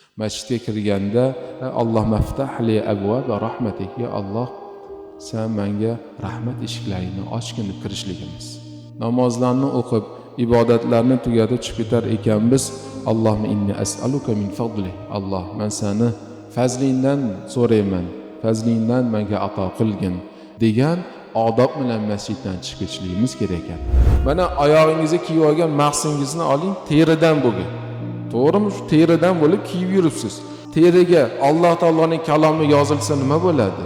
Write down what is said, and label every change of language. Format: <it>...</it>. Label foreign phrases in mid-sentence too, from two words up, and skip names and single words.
<uz>Masjidga kirganda</uz> <ar>اللهم افتح لي أبواب رحمتك,</ar> <uz>ya Alloh sen menga rahmat eshiklarini ochgin deb kirishligimiz. Namozlarni o'qib, ibodatlarni tugatib chiqib ketar ekanmiz.</uz> <ar>اللهم إني أسألك من فضلك.</ar> <uz>Alloh, men seni fazlingdan so'rayman. Fazlingdan menga ato qilgin degan odob bilan masjiddan chiqib ketishligimiz kerak ekan. Mana oyog'ingizga kiyib olgan mahsingizni oling, teridan bo'lgan. To'g'rimi? Shu teridan bo'lib kiyib yuribsiz. Teriga Alloh taoloning kalomi yozilsa nima bo'ladi?</uz>